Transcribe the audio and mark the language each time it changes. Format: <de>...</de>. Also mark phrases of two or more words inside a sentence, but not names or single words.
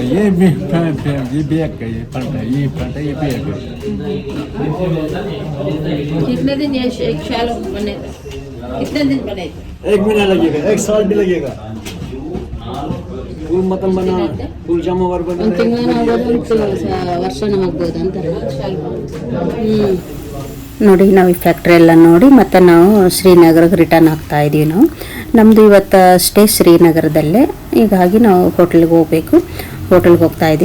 <hi>ये बैक है, ये फ्रंट है, ये फ्रंट है, ये बैक है। कितने दिन ये एक शाल बने? कितने दिन बने? 1 महीना लगेगा, 1 साल भी लगेगा। फुल मतम बना, फुल जामावर बना।</hi> <kn>ಒಂದು ತಿಂಗಳು ವರ್ಷ ನಮಗ್ಬೋದು ಅಂತಾರೆ. ನೋಡಿ ನಾವು ಈ ಫ್ಯಾಕ್ಟ್ರಿ ಎಲ್ಲ ನೋಡಿ ಮತ್ತು ನಾವು ಶ್ರೀನಗರಕ್ಕೆ ರಿಟರ್ನ್ ಆಗ್ತಾ ಇದ್ದೀವಿ. ನಮ್ಮದು ಇವತ್ತು ಸ್ಟೇ ಶ್ರೀನಗರದಲ್ಲೇ. ಹೀಗಾಗಿ ನಾವು ಹೋಟೆಲ್ಗೆ ಹೋಗಬೇಕು. ಹೋಟೆಲ್ಗೆ ಹೋಗ್ತಾ ಇದ್ದೀವಿ.</kn>